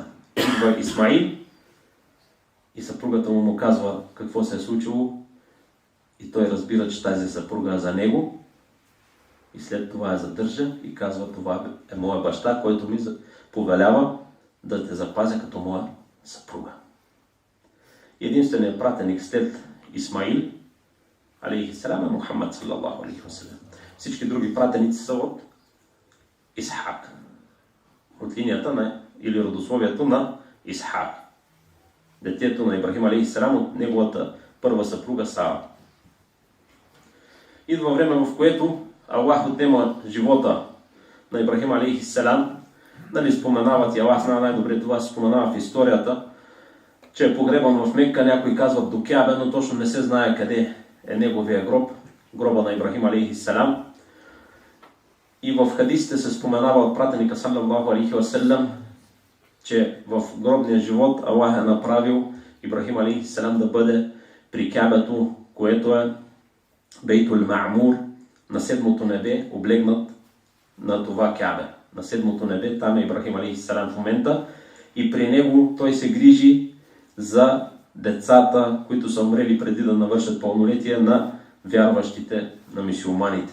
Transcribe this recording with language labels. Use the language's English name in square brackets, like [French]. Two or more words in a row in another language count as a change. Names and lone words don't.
[Bulgarian] Идва Исмаил и съпругата му казва какво се е случило и той разбира, че тази съпруга е за него и след това я задържа и казва, това е моя баща, който ми повелява да те запазя като моя съпруга. Единственият пратеник след Исмаил алейхиссалам е Мухаммад [Arabic] صلى الله عليه وسلم. [Bulgarian] Всички други пратеници са от Исхак. От линията или родословието на Исхак. Детето на Ибрахим алейхиссалам от неговата първа съпруга Сара. Идва време, в което Аллах отнема живота на Ибрахим алейхиссалам. Нали споменават и Аллах знае най-добре, това се споменава в историята, че е погребан в Мекка, някои казват до Кябе, но точно не се знае къде е неговия гроб, гроба на Ибрахим алейхиссалам. И в хадисите се споменава от пратеника [Arabic] صلى الله عليه وسلم, [Bulgarian] че в гробния живот Аллах е направил Ибрахим алейхиссалам да бъде при Кябето, което е Бейтул Ма'мур, на седмото небе, облегнат на това Кябе. На седмото небе, там е Ибрахим алейхиссалам в момента и при него той се грижи за децата, които са умрели преди да навършат пълнолетие на вярващите, на мюсюлманите.